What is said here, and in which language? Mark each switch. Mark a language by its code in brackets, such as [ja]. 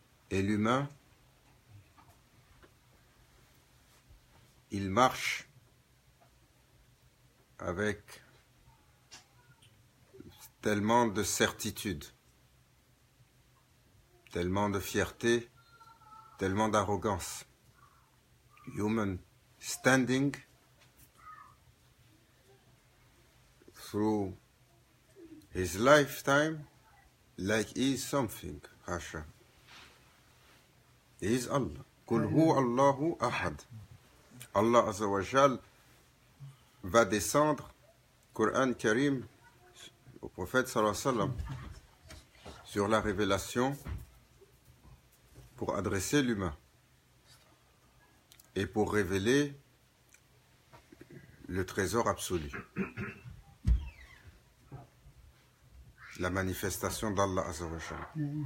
[fr] Et l'humain, il marche avec tellement de certitude, tellement de fierté, tellement d'arrogance. [en] Human standing through his lifetime like he is something, Hasha. He is Allah. [ar] Kul hu Allahu ahad. [fr] Allah Azza wa Jal va descendre, Coran Karim, au prophète [ar] sallallahu alayhi wa sallam, [fr] sur la révélation pour adresser l'humain et pour révéler le trésor absolu, la manifestation d'Allah Azza wa Jal.